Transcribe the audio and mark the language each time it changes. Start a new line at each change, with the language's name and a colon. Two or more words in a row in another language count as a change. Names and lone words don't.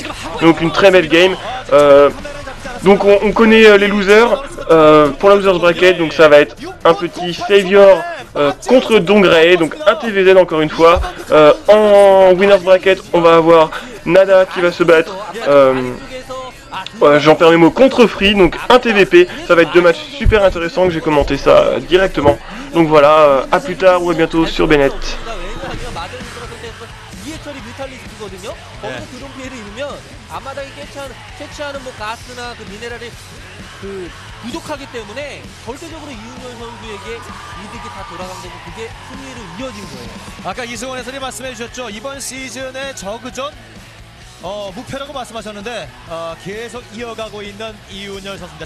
French: Donc une très belle game. Donc on connaît les losers pour la
English: losers bracket,
French: donc ça va être un petit Savior contre Dongray, donc un TVZ encore une fois. En
English: winners bracket,
French: on va avoir Nada qui va se battre, j'en perds mes mots, contre Free, donc un TVP. Ça va être 2 matchs super intéressants que j'ai commenté ça directement. Donc voilà, à plus tard ou à bientôt sur Bennett.
Korean: 앞마당이 채취하는 뭐 가스나 그 미네랄이 부족하기 때문에 절대적으로 이윤열 선수에게 이득이 다 돌아간 거고 그게 승리로 이어진 거예요. 아까 이승원 해설이 말씀해 주셨죠. 이번 시즌의 저그전 무패라고 말씀하셨는데 계속 이어가고 있는 이윤열 선수입니다.